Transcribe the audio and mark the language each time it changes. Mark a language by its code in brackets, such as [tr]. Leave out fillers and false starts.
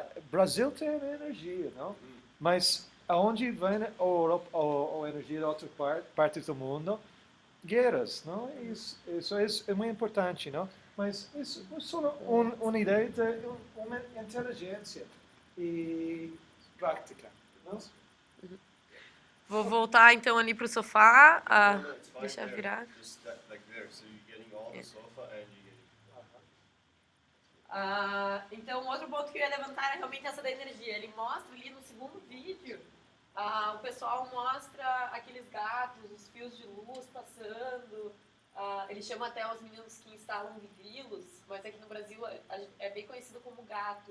[pt] Brasil tem energia, não? Mas aonde vem a energia de outras partes do mundo? Guerras, não? Isso é muito importante, não? Mas isso é só uma ideia de uma inteligência e prática, não? Vou voltar então ali pro sofá. [en] No, it's fine [pt] Deixa eu [en] there. [pt] virar. [en] Just like there, so you're getting all the sofa and you're getting. [pt] Então, outro ponto que eu ia levantar é realmente essa da energia. Ele mostra ali no segundo vídeo, o pessoal mostra aqueles gatos, os fios de luz passando. Ele chama até os meninos que instalam grilos, mas aqui no Brasil é bem conhecido como gato.